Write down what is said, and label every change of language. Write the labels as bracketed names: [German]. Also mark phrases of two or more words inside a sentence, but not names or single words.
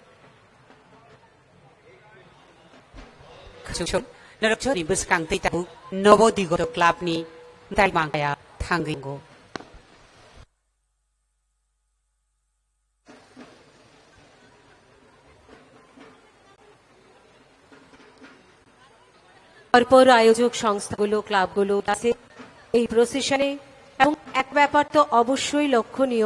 [Kok Borok] Khachuchon narokchoni buskang titamu nobodigoto klabni dai mangkaya thangingo [Bangla] পরপর আয়োজক সংস্থাগুলো ক্লাবগুলো আছে এই প্রসেশনে এবং এক ব্যাপার তো অবশ্যই লক্ষণীয়